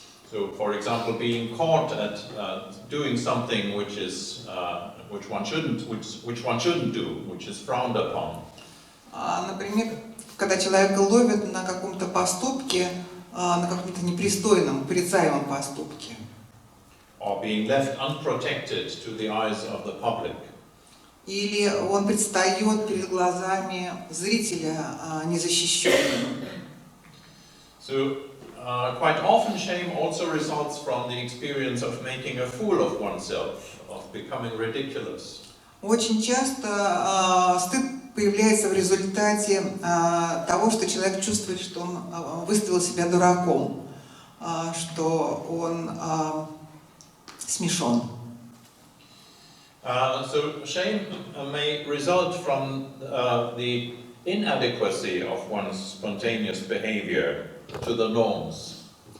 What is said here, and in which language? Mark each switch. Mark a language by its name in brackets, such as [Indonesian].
[English] So, for example, being caught at doing something which one shouldn't do, which is frowned upon. [Russian] Например, когда человека ловят на каком-то поступке, на каком-то непристойном, порицаемом поступке. [English] Or being left unprotected to the eyes of the public. [Russian] Или он предстает перед глазами зрителя незащищенным. [English] So, quite often shame also results from the experience of making a fool of oneself, of becoming ridiculous. [Russian] Очень часто стыд появляется в результате того, что человек чувствует, что он выставил себя дураком, что он смешон. [English] So shame may result from the inadequacy of one's spontaneous behavior to the norms.